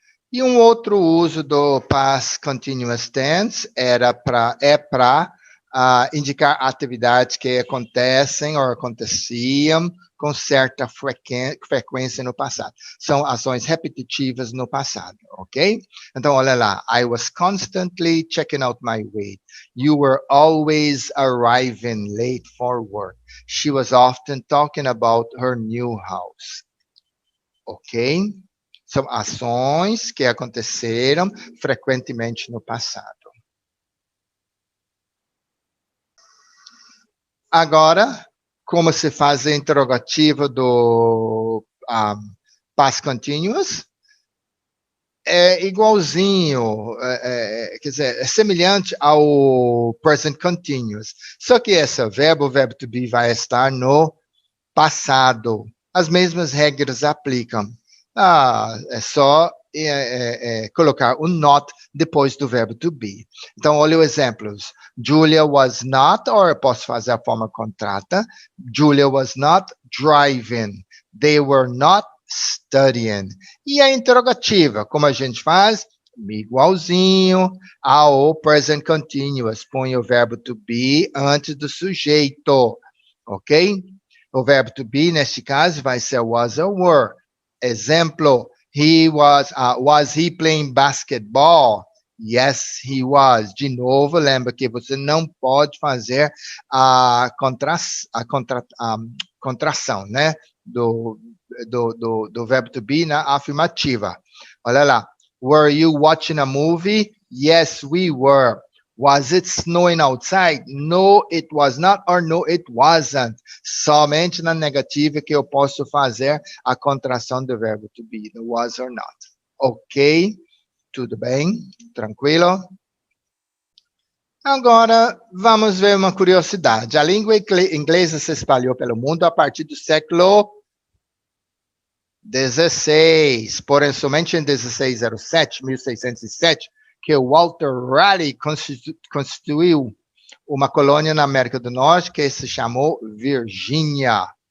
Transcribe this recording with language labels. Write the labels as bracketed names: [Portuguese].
[Portuguese] E um outro uso do past continuous tense é para indicar atividades que acontecem ou aconteciam com certa frequência no passado. São ações repetitivas no passado, ok? Então, olha lá. [English] I was constantly checking out my weight. You were always arriving late for work. She was often talking about her new house. Ok? [Portuguese] São ações que aconteceram frequentemente no passado. Agora, como se faz a interrogativa do past continuous? É igualzinho, quer dizer, é semelhante ao present continuous. Só que o verbo to be, vai estar no passado. As mesmas regras aplicam. É só colocar o not depois do verbo to be. Então, olha os exemplos. [English] Julia was not, [Portuguese] ou eu posso fazer a forma contrata. [English] Julia was not driving. They were not studying. [Portuguese] E a interrogativa, como a gente faz? Igualzinho ao present continuous. Põe o verbo to be antes do sujeito. Ok? O verbo to be, neste caso, vai ser was or were. [English] Exemplo, was he playing basketball? Yes, he was. [Portuguese] De novo, lembra que você não pode fazer a contração, né? Do verbo to be na afirmativa. Olha lá. [English] Were you watching a movie? Yes, we were. Was it snowing outside? No, it was not, or no, it wasn't. [Portuguese] Somente na negativa que eu posso fazer a contração do verbo to be, no was or not. Ok? Tudo bem? Tranquilo? Agora, vamos ver uma curiosidade. A língua inglesa se espalhou pelo mundo a partir do século XVI, porém somente em 1607, que o Walter Raleigh constituiu uma colônia na América do Norte que se chamou Virgínia.